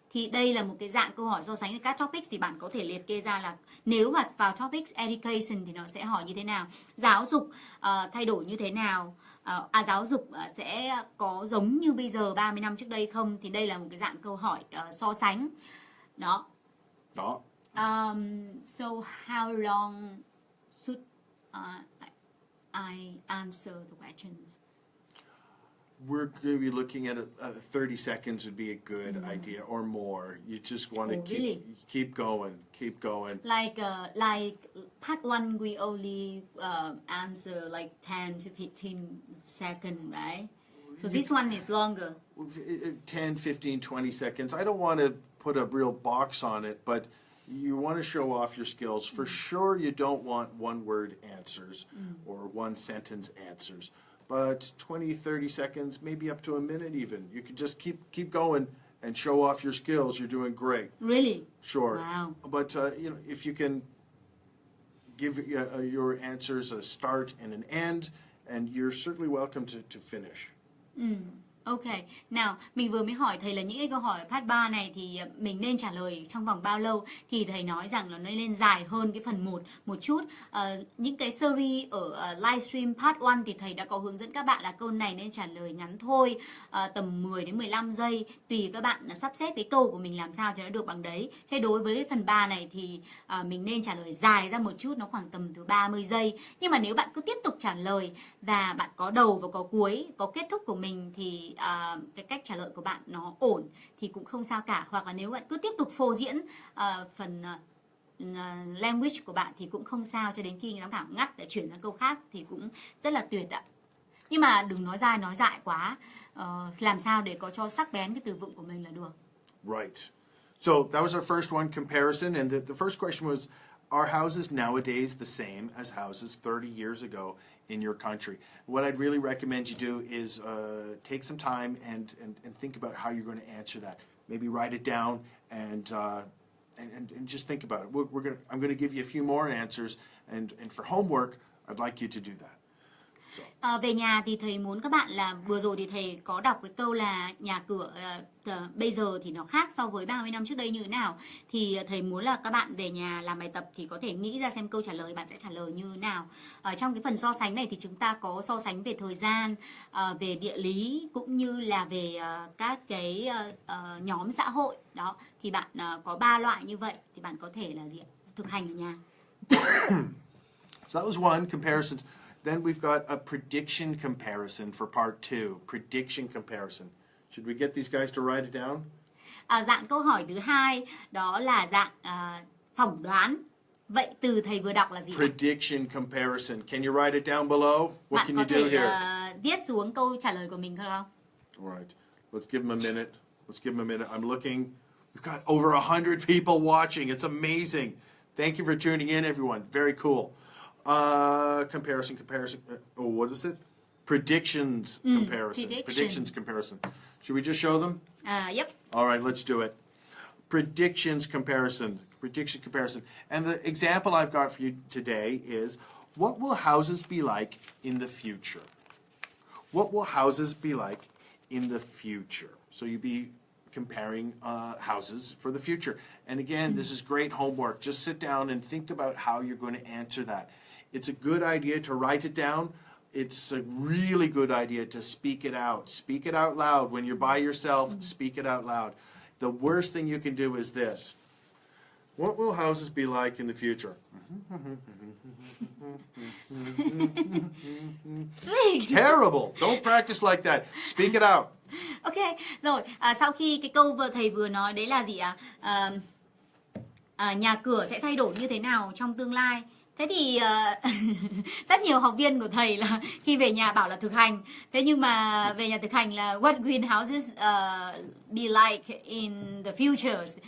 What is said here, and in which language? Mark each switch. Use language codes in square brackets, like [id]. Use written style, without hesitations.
[vi] Thì đây là một cái dạng câu hỏi so sánh. Các topics thì bạn có thể liệt kê ra là nếu mà vào topics education thì nó sẽ hỏi như thế nào, giáo dục thay đổi như thế nào, giáo dục sẽ có giống như bây giờ 30 năm trước đây không, thì đây là một cái dạng câu hỏi so sánh. Đó. Đó. [en] So how long should I answer the questions? we're going to be looking at 30 seconds would be a good idea or more. You just want to keep going. Like part 1, we only answer like 10 to 15 seconds, right? So this one is longer. 10, 15, 20 seconds. I don't want to put a real box on it, but you want to show off your skills. For sure, you don't want one-word answers or one-sentence answers. But 20, 30 seconds, maybe up to a minute even. You can just keep going and show off your skills. You're doing great. Really? Sure. Wow. But if you can give your answers a start and an end, and you're certainly welcome to finish. [vi] Ok, nào mình vừa mới hỏi thầy là những cái câu hỏi part 3 này thì mình nên trả lời trong vòng bao lâu, thì thầy nói rằng là nó nên dài hơn cái phần 1 một chút. Những cái series ở livestream part 1 thì thầy đã có hướng dẫn các bạn là câu này nên trả lời ngắn thôi, tầm 10 đến 15 giây, tùy các bạn sắp xếp cái câu của mình làm sao cho nó được bằng đấy. Thế đối với cái phần 3 này thì mình nên trả lời dài ra một chút, nó khoảng tầm từ 30 giây. Nhưng mà nếu bạn cứ tiếp tục trả lời và bạn có đầu và có cuối, có kết thúc của mình thì cái cách trả lời của bạn nó ổn thì cũng không sao cả. Hoặc là nếu bạn cứ tiếp tục phô diễn phần language của bạn thì cũng không sao, cho đến khi giám khảo ngắt để chuyển sang câu khác thì cũng rất là tuyệt ạ. Nhưng mà đừng nói dai nói dại quá, làm sao để có cho sắc bén cái từ vựng của mình là được. [en] Right. So that was our first one, comparison, and the first question was, are houses nowadays the same as houses 30 years ago in your country? What I'd really recommend you do is take some time and think about how you're going to answer that. Maybe write it down and just think about it. I'm going to give you a few more answers, and for homework, I'd like you to do that. [vi] Về nhà thì thầy muốn các bạn là vừa rồi thì thầy có đọc cái câu là nhà cửa bây giờ thì nó khác so với 30 năm trước đây như thế nào. Thì thầy muốn là các bạn về nhà làm bài tập thì có thể nghĩ ra xem câu trả lời bạn sẽ trả lời như thế nào. Trong cái phần so sánh này thì chúng ta có so sánh về thời gian, về địa lý cũng như là về các cái nhóm xã hội. Đó, thì bạn có 3 loại như vậy thì bạn có thể là gì ạ? Thực hành ở nhà. [en] So that was one, comparisons. Then we've got a prediction comparison for part 2. Prediction comparison. Should we get these guys to write it down? [vi] Dạng câu hỏi thứ hai đó là dạng phỏng đoán. Vậy từ thầy vừa đọc là gì? [en] Prediction comparison. Can you write it down below? What can you do here? [vi] Bạn có thể viết xuống câu trả lời của mình không? [en] All right. Let's give them a minute. I'm looking. We've got over 100 people watching. It's amazing. Thank you for tuning in, everyone. Very cool. Comparison. What is it? Predictions comparison. Predictions comparison. Should we just show them? Yep. All right, let's do it. Predictions comparison. Prediction comparison. And the example I've got for you today is, what will houses be like in the future? What will houses be like in the future? So you'd be comparing houses for the future. And again, this is great homework. Just sit down and think about how you're going to answer that. It's a good idea to write it down. It's a really good idea to speak it out. Speak it out loud. When you're by yourself, speak it out loud. The worst thing you can do is this. What will houses be like in the future? Terrible. Don't practice like that. Speak it out. [vi] Ok, rồi, sau khi cái câu thầy vừa nói đấy là gì ạ? Nhà cửa sẽ thay đổi như thế nào trong tương lai? Thế thì rất nhiều học viên của thầy là khi về nhà bảo là thực hành. Thế nhưng mà về nhà thực hành là [en] what will houses be like in the future?